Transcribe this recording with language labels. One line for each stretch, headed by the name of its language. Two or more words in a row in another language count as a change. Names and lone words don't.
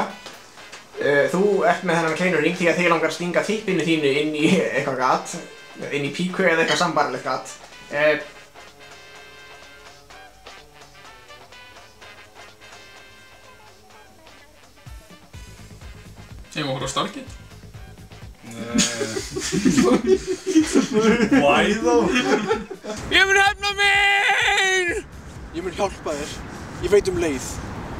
Icelandic: Þú ert með þennan kleinurring því að þið langar að stinga tippinu þínu inn í eitthvað gat, inn í píku eða eitthvað sambarlegt gat. Ég má horfa á Stargate.
English: Why though?
Icelandic: Ég mun hefna mín! Ég mun hjálpa þér. Ég veit um leið.